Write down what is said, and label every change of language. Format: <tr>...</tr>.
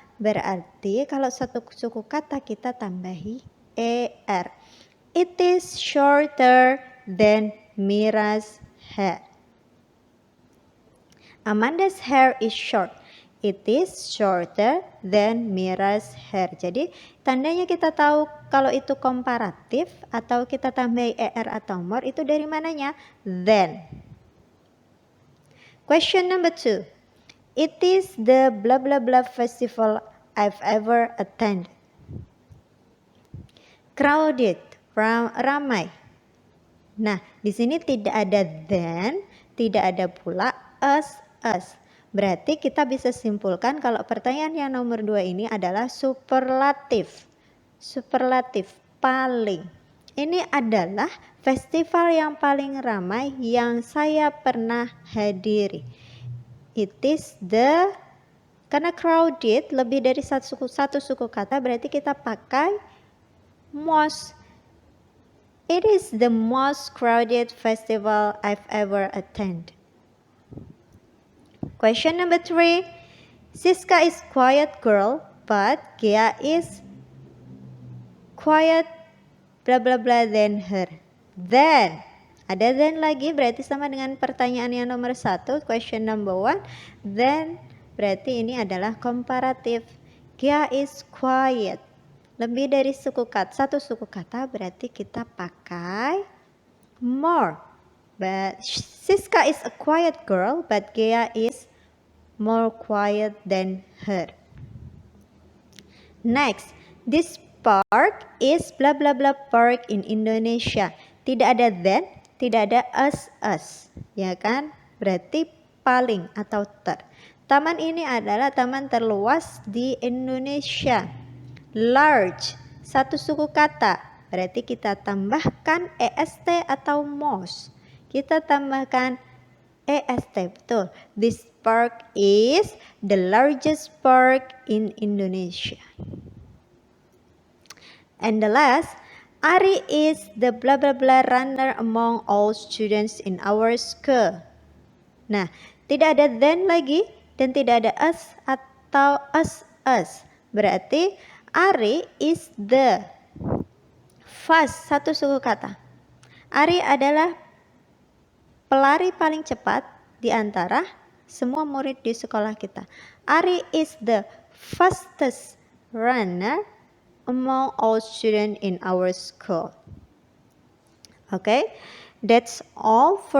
<id>Berarti kalau satu suku kata kita tambahi er.</id> <en>It is shorter than Mira's hair. Amanda's hair is short. It is shorter than Mira's hair.</en> <id>Jadi tandanya kita tahu kalau itu komparatif atau kita tambahi er atau more itu dari mananya?</id> <en>Then. Question number 2. It is the blah blah blah festival I've ever attended. Crowded, ramai.</en> <id>Nah, di sini tidak ada then, tidak ada pula us. Berarti kita bisa simpulkan kalau pertanyaan yang nomor 2 ini adalah superlatif. Superlatif, paling. Ini adalah festival yang paling ramai yang saya pernah hadiri.</id> <en>It is the,</en> <id>karena crowded lebih dari satu suku kata, berarti kita pakai most.</id> <en>It is the most crowded festival I've ever attended. Question number 3. Siska is quiet girl, but Gia is quiet blah blah blah than her.</en> <id>Then, ada then lagi berarti sama dengan pertanyaan yang nomor 1,</id> <en>question number 1.</en> <id>Then, berarti ini adalah komparatif.</id> <en>Gia is quiet.</en> <id>Lebih dari satu suku kata berarti kita pakai more.</id> <en>But Siska is a quiet girl, but Gia is more quiet than her. Next, this park is blah blah blah park in Indonesia.</en> <id>Tidak ada then, tidak ada us, ya kan? Berarti paling atau ter. Taman ini adalah taman terluas di Indonesia. Large, satu suku kata, berarti kita tambahkan est atau most. Kita tambahkan est, betul.</id> <en>This park is the largest park in Indonesia. And the last, Ari is the blah blah blah runner among all students in our school.</en> <id>Nah, tidak ada then lagi dan tidak ada us atau us. Berarti</id> <en>Ari is the fast,</en> <id>satu suku kata. Ari adalah pelari paling cepat di antara semua murid di sekolah kita.</id> <en>Ari is the fastest runner among all students in our school. Okay, that's all for the material. So see you next time.</en>